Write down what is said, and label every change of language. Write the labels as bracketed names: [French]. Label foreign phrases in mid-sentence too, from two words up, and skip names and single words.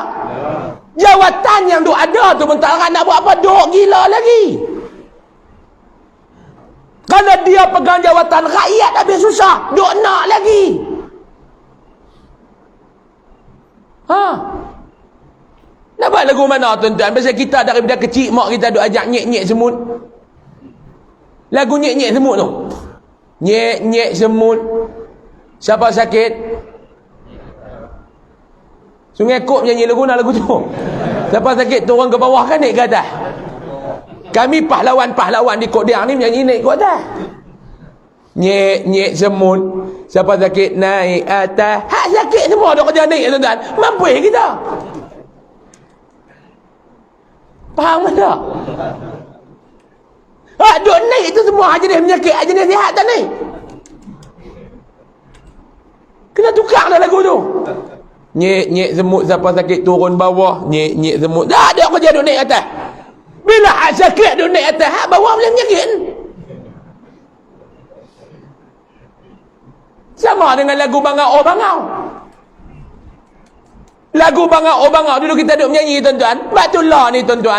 [Malay] Jawatan yang duk ada tu pun tak darat nak buat apa, duk gila lagi. Kalau dia pegang jawatan, rakyat habis susah, duk nak lagi. Nak buat lagu mana tuan-tuan? Pasal kita daripada kecil mak kita duk ajak nyek-nyek semut. Lagu nyek-nyek semut tu. Nyek-nyek semut. Siapa sakit? Sungai Kop nyanyi lagu nak lagu tu. Siapa sakit turun ke bawah kan naik ke atas. Kami pahlawan-pahlawan di Kodiang ni menyanyi naik ke atas. Nyek-nyek semut. Siapa sakit naik atas. Hak sakit semua duk kerja naik tuan-tuan. Mampu kita. Faham tak? Hak duk naik itu semua hak jenis penyakit, hak jenis sihat tak naik. Kena tukar dah lagu tu. Nyek-nyek semut, siapa sakit turun bawah. Nyek-nyek semut. Dah dia kerja duk naik atas. Bila hak sakit duk naik atas, hak bawah boleh penyakit. Sama dengan lagu Bangau Bangau. Lagu Bangau Bangau dulu kita duk menyanyi tuan-tuan. Batullah ni tuan-tuan.